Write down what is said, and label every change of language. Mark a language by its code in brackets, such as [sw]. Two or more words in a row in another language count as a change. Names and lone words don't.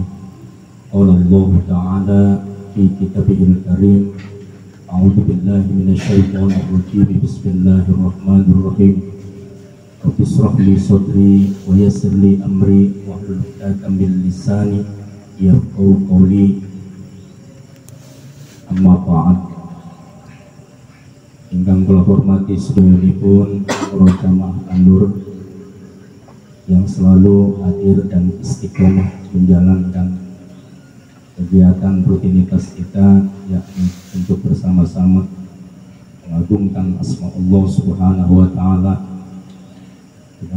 [ar] قال الله تعالى في كتابه الكريم، أعوذ بالله من الشيطان الرجيم، بسم الله الرحمن الرحيم. رب اشرح لي صدري ويسر لي أمري واحلل عقدة من لساني يفقهوا قولي. أما بعد. [jv] Ingkang kula hormati sedherekipun para jamaah An-Nur [id] yang selalu hadir dan istiqomah menjalankan kegiatan rutinitas kita, yakni untuk bersama-sama mengagungkan asma Allah [ar] سبحانه وتعالى [id] dengan